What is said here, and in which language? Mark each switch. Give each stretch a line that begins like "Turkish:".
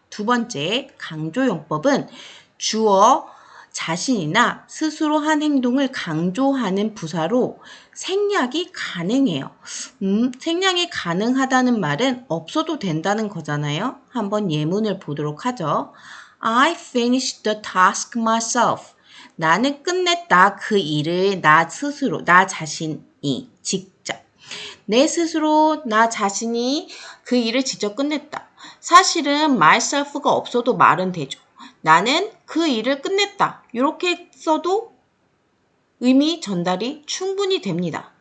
Korean: 두 번째, 강조용법은 주어, 자신이나 스스로 한 행동을 강조하는 부사로 생략이 가능해요. 생략이 가능하다는 말은 없어도 된다는 거잖아요. 한번 예문을 보도록 하죠.
English: I finished the task myself.
Korean: 나는 끝냈다. 그 일을 나 스스로, 나 자신이 직접. 내 스스로, 나 자신이 그 일을 직접 끝냈다. 사실은 myself가 없어도 말은 되죠. 나는 그 일을 끝냈다. 이렇게 써도 의미 전달이 충분히 됩니다.